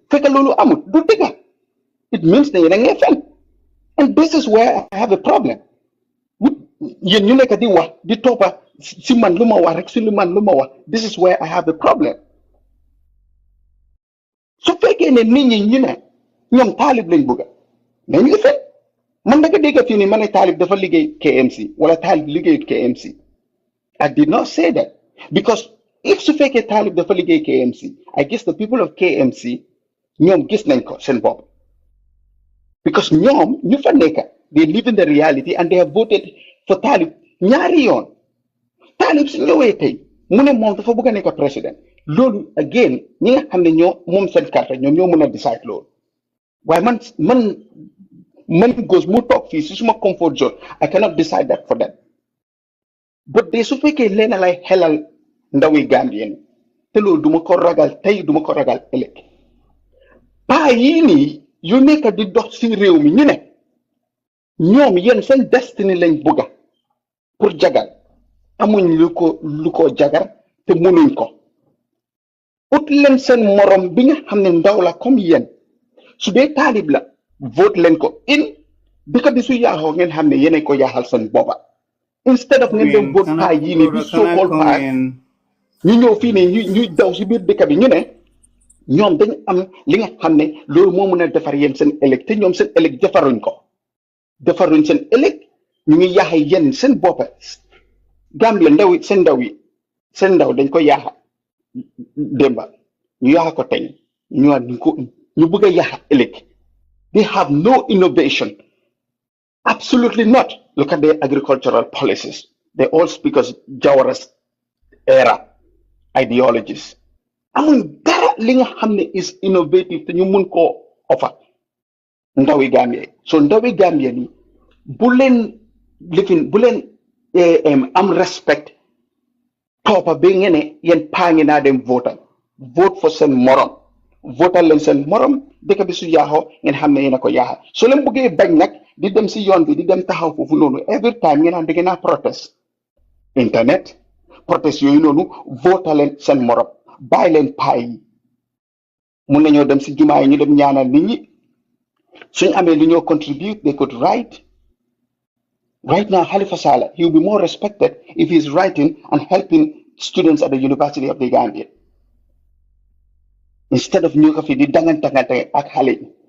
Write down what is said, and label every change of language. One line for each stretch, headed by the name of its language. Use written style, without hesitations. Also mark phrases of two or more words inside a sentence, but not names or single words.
English: It means that and this is where I have a problem. This is where I have a problem.
Wolof: So man da nga dégg fii nii ma ne Talib dafa liggéey KMC wala Talib liggéeyut KMC.
English: I did not say that because if
Wolof: su fekkee Talib dafa liggéey KMC,
English: I guess the people of
Wolof: KMC ñoom gis nañ ko seen bopp. because ñoom ñu fa nekk
English: they live in the reality and they have voted for Talib
Wolof: ñaari yoon Talib su ñëwee tey mu ne moom dafa bëgg a nekk président loolu again ñi nga xam ne ñoo moom seen carte ñoom ñoo mën a decide loolu waaye man goes mu toog fii si suma
English: comfort zone I cannot decide that for them but
Wolof: de su fekkee leena lay xelal ndawi Gambien te loolu duma ko ragal tey duma ko ragal ëllëg paa yii nii yu nekk di dox si réew mi ñu ne ñoom yéen seen destiny lañ bëgga pour jagal amuñ lu ko jagar te mënuñ ko ut leen seen morom bi nga xam ne ndaw la comme yéen su dee Talib la vote leen ko in dëkk bi su yaaxoo ngeen xam ne yéen ko yaaxal seen boppa
English: instead of
Wolof: ngeen dem vote paa yii nii bi
English: so called
Wolof: paa ñu ñëw fii nii ñuy daw si biir dëkk bi ñu ne ñoom dañ am li nga xam ne loolu moo mën a defar yéen seen ëllëg te ñoom seen ëllëg defaruñ seen ëllëg ñu ngi yaaxa yéen seen boppa Gambia seen ndaw dañ ko yaaxa démba ñu yaaxa ko tey ñu bëgg a yaaxa ëllëg
English: they have no innovation absolutely not look at their agricultural policies they all speak as Jawara's era ideologies
Wolof: amuñ dara li nga xam ne
English: is innovative
Wolof: te ñu mun koo offer ndawi Gambia so ndawi Gambia ni bu leen am respect toppa ba ngeen ne yéen paa ngi naa dem
English: vote for
Wolof: seen morom votal leen seen morom dëkk bi su yaaxoo ngeen xam ne yéen a ko yaaxa so leen bëggee bañ nag di dem si yoon bi di dem taxaw foofu noonu
English: every time
Wolof: ngeen naan da ngeen a
English: protest internet protest
Wolof: yooyu noonu votal leen seen morom bàyyi leen paa yi mun nañoo dem si jumaa yi ñu dem ñaanal nit ñi suñ amee lu ñoo contribute
English: they could write right now Halifa Sallah he will be more respected if he's writing and helping students at the University of the Gambia instead of
Wolof: ñu ko fi di dangante ak xale yi